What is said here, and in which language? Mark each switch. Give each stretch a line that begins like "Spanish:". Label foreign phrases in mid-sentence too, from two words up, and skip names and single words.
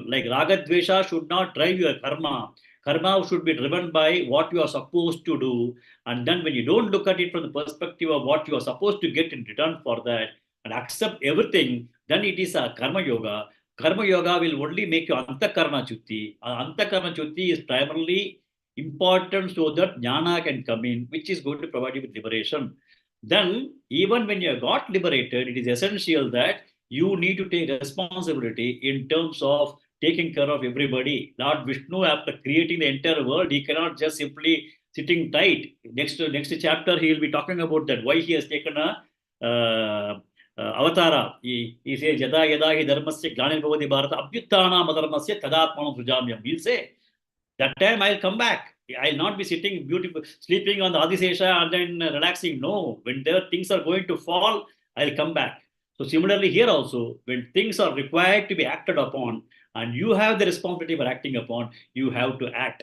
English: Like
Sanskrit: राग द्वेष
English: should not drive your karma. Karma should be driven by what you are supposed to do. And then when you don't look at it from the perspective of what you are supposed to get in return for that and accept everything, then it is a
Sanskrit: कर्म योग. कर्म योग
English: will only make you
Sanskrit: अन्तःकरण शुद्धि. अन्तःकरण शुद्धि
English: is primarily important so that jnana can come in, which is going to provide you with liberation. Then, even when you got liberated, it is essential that you need to take responsibility in terms of taking care of everybody. Lord Vishnu, after creating the entire world, he cannot just simply sitting tight. Next chapter, he will be talking about that why he has taken a avatara. He says,
Sanskrit: यदा यदा हि धर्मस्य ग्लानिर्भवति भारत अभ्युत्थानमधर्मस्य तदात्मानं सृजाम्यहम्.
English: He'll say, that time I'll come back. I'll not be sitting beautiful, sleeping on the Adisesha and then relaxing. No, when there things are going to fall, I'll come back. So similarly here also, when things are required to be acted upon and you have the responsibility for acting upon, you have to act.